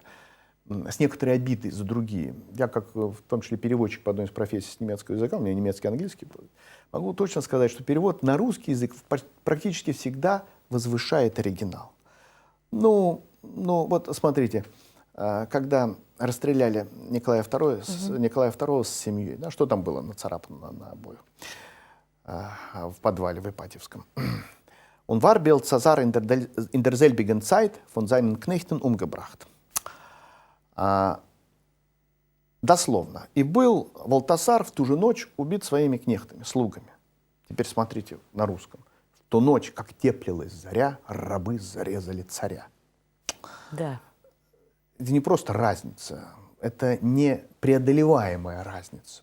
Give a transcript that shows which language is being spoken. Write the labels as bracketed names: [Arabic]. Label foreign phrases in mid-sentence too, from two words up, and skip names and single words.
[Russian] С некоторой обидой за другие. Я, как в том числе переводчик по одной из профессий с немецкого языка, у меня немецкий, английский, могу точно сказать, что перевод на русский язык практически всегда возвышает оригинал. Ну вот смотрите, когда расстреляли Николая II с семьей, да, что там было нацарапано на обоих в подвале в Ипатьевском? [German] «Он war Belshazzar in der selbigen Zeit von seinen Knechten umgebracht». [Russian] Дословно. «И был Валтасар в ту же ночь убит своими кнехтами, слугами». Теперь смотрите на русском. «В ту ночь, как теплилась заря, рабы зарезали царя». Да. Это не просто разница, это непреодолеваемая разница.